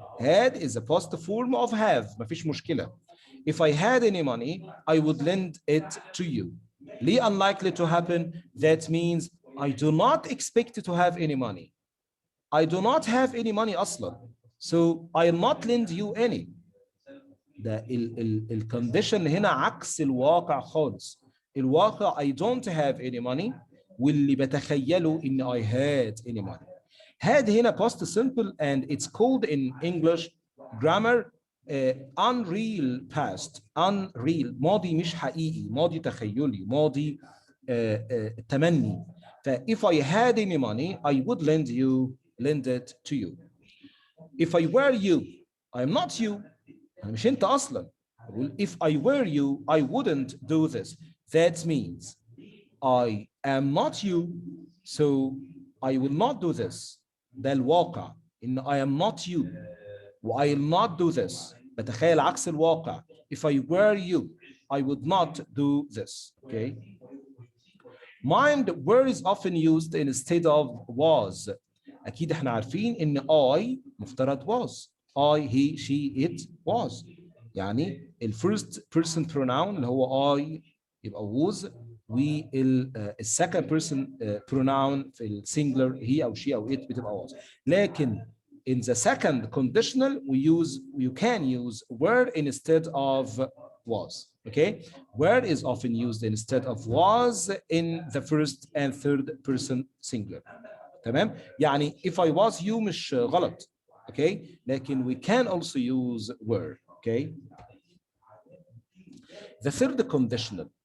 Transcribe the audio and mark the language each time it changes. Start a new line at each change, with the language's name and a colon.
English: Had is a past form of have,
Arabic: مفيش مشكلة.
English: If I had any money, I would lend it to you. ليه unlikely to happen? That means I do not expect to have any money. I do not have any money أصلا. So I'll not lend you any.
Arabic: ده الكونديشن هنا عكس الواقع خالص.
English: الواقع I don't have any money
Arabic: واللي بتخيله ان
English: I had any money. Had هنا past simple and it's called in English grammar unreal past.
Arabic: Unreal ماضي مش حقيقي، ماضي تخيلي، ماضي تمني.
English: ف if I had any money I would lend it to you. If I were you, I'm not you.
Arabic: أنا مش أنت أصلا.
English: أقول if I were you, I wouldn't do this. That means I am not you, so I will not do this.
Arabic: ده الواقع إن
English: I am not you و I will not do this.
Arabic: بتخيل عكس الواقع.
English: If I were you, I would not do this. Okay. Mind were is often used instead of was.
Arabic: أكيد إحنا عارفين إن I مفترض was.
English: I, he, she, it, was.
Arabic: يعني الفيرست بيرسون pronoun اللي هو I يبقى was والسكند بيرسون pronoun في السنجلر he أو she أو it بتبقى was.
English: لكن in the second conditional you can use were instead of was. Okay, were is often used instead of was in the first and third person singular.
Arabic: تمام؟ يعني
English: if I was you
Arabic: مش غلط.
English: Okay, لكن we can also use were. Okay. The third conditional.